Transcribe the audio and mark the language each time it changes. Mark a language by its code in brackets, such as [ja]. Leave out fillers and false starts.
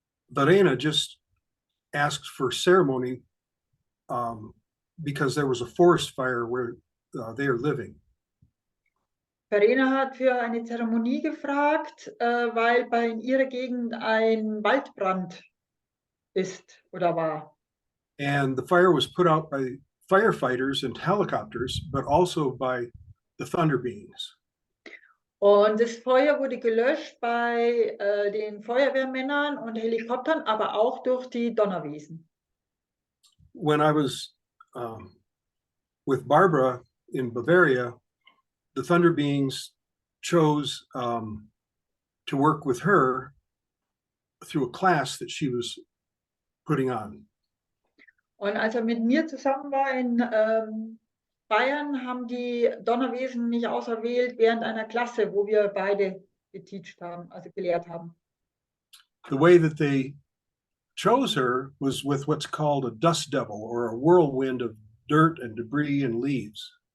[en] Verena just asked for ceremony because there was a forest fire where they are living. [de] Verena hat für eine Zeremonie gefragt, weil in ihrer Gegend ein Waldbrand ist oder war. [en] And the fire was put out by firefighters and helicopters, but also by the thunder beings. [de] Und das Feuer wurde gelöscht bei den Feuerwehrmännern und Helikoptern, aber auch durch die Donnerwesen. [en] When I was with Barbara in Bavaria, the thunder beings chose to work with her through a class that she was putting on. [de] Und als er mit mir zusammen war in Bayern, haben die Donnerwesen mich auserwählt während einer Klasse, wo wir beide geteacht haben, also gelehrt haben. [en] The way that they chose her was with what's called a dust devil, or a whirlwind of dirt and debris and leaves.